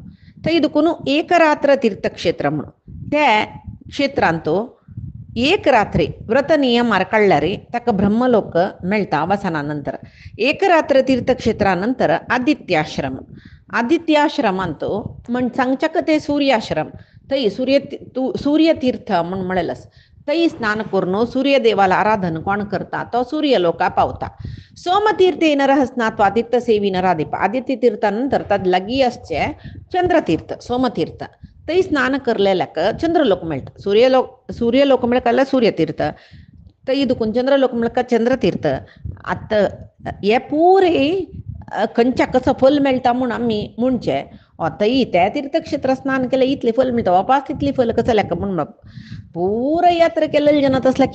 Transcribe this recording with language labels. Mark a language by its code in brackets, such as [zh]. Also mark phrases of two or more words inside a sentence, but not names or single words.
[kok] थंय दुखून एक रात्र तीर्थक्षेत्र म्हणून. त्या क्षेत्रांतू एक रात्री व्रत नियमार काढल्यार ताका ब्रह्मलोक मेळटा अवसानानंतर. एक रात्र तीर्थक्षेत्रानंतर आदित्याश्रमांत म्हण सांगच्याक ते सूर्याश्रम. थंय सूर्यतीर्थ म्हणून म्हळेलस. थंय स्नान करून सूर्यदेवाला आराधन कोण करता तो सूर्यलोका पावता. [sa] सोमतीर्थे नरः स्नात्वा तीर्थसेवी नराधिप. [kok] आदित्य तीर्थानंतर ताज लागी असचे चंद्रतीर्थ सोमतीर्थ. थंय स्नान करलेल्याक चंद्रलोक मेळटा. सूर्यलोक मेळटा सूर्यतीर्थ. थंय दुखून चंद्रलोक मेळटा चंद्रतीर्थ. आतां हे पुरे खंयच्या कसं फल मेळटा म्हूण आमी म्हणचे थंय त्या तीर्थक्षेत्रात स्नान केलें इतलें फल मिळता वापास तितली फल कसं लेका म्हण पूरा यात्रा केलेले जन तसल्या